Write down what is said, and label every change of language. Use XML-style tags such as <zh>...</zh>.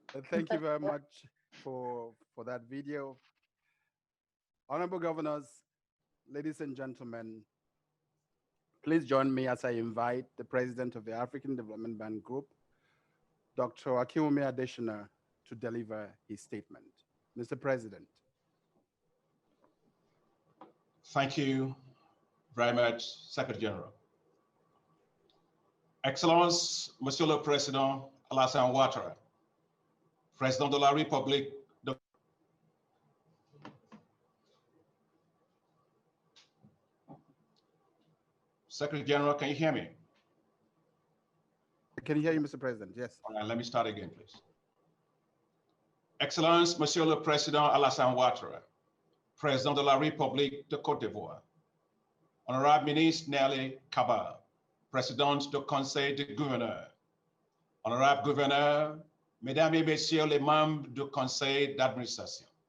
<en>Thank you very much for that video. Honorable governors, ladies and gentlemen, please join me as I invite the President of the African Development Bank Group, Dr. Akinwumi Adesina, to deliver his statement. Mr. President. Thank you very much, Secretary General.</en> <fr>Excellence, Monsieur le Président Alassane Ouattara, Président de la République de...</fr> <en>Secretary General, can you hear me? I can hear you, Mr. President, yes. All right, let me start again, please.</en> <fr>Excellence, Monsieur le Président Alassane Ouattara, Président de la République de Côte d'Ivoire, Honorable Ministre Nelly Kabal, Présidente du Conseil des gouverneurs, Honorable Gouverneur, Mesdames et Messieurs les membres du Conseil d'administration,</fr>